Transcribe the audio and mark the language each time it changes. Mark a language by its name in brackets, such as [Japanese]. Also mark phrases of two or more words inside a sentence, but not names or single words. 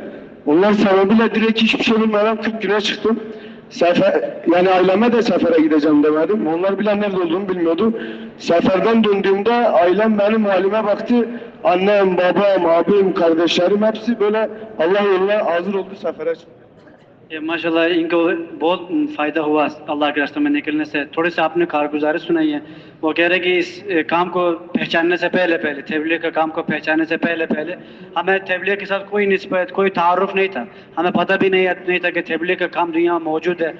[Turkish] Onlar sebebiyle direkt hiçbir şey bilmeden 40 güne çıktım. Yani aileme de sefere gideceğim demedim. Onlar bile nerede olduğunu bilmiyordu. Seferden döndüğümde ailem benim halime baktı. Annem, babam, abim, kardeşlerim hepsi böyle Allah yoluna hazır oldu, sefere çıktı. [Hindi] ये माशाल्लाह इनको बहुत फ़ायदा हुआ अल्लाह के रास्ते में निकलने से। थोड़ी सी आपने कारगुजारी सुनाई है। वो कह रहे कि इस काम को पहचानने से पहले तबलीग का काम को पहचानने से पहले हमें तबलीग के साथ कोई निस्बत, कोई तारुफ नहीं था। हमें पता भी नहीं था कि तबलीग का काम दुनिया में मौजूद है।